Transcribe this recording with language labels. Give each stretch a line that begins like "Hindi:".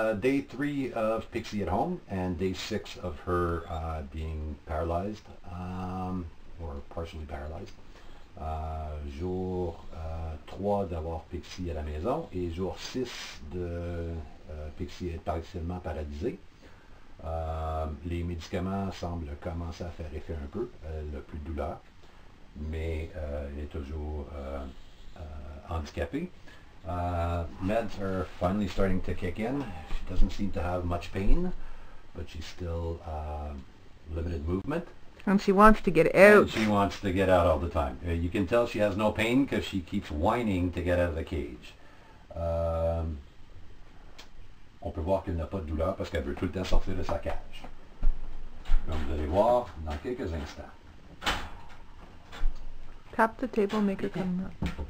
English: Day 3 of Pixie at home and day 6 of her being paralyzed or partially paralyzed.
French: Jour 3 d'avoir Pixie à la maison et jour 6 de Pixie être partiellement paralysée. Les médicaments semblent commencer à faire effet un peu. Elle n'a plus de douleur, mais elle est toujours handicapée.
English: Meds are finally starting to kick in. She doesn't seem to have much pain, but she's still limited movement. And she wants to get out. And she wants to get out all the time. You can tell she has no pain because she keeps whining to get out of the cage.
French: On peut voir qu'elle n'a pas de douleur parce qu'elle veut tout le temps sortir de sa cage. Comme vous allez voir dans quelques instants.
English: Tap the table, make her come up.